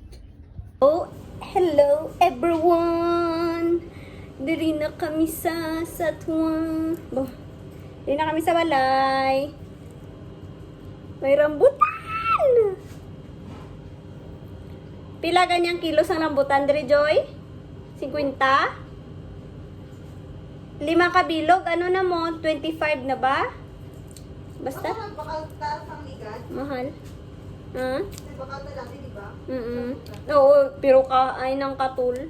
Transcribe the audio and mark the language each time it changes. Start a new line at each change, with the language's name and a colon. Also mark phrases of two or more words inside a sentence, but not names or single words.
English: Oh, hello everyone!
Hiligaynon: Diri na kami sa Satuan. Diri na kami sa balay. May rambutan! Pila ganyang kilos ang rambutan, Diri Joy? 50? 5 kabilog, ano na mo? 25 na ba? Basta? Mahal. Ha? Oo, pero ay ng katul.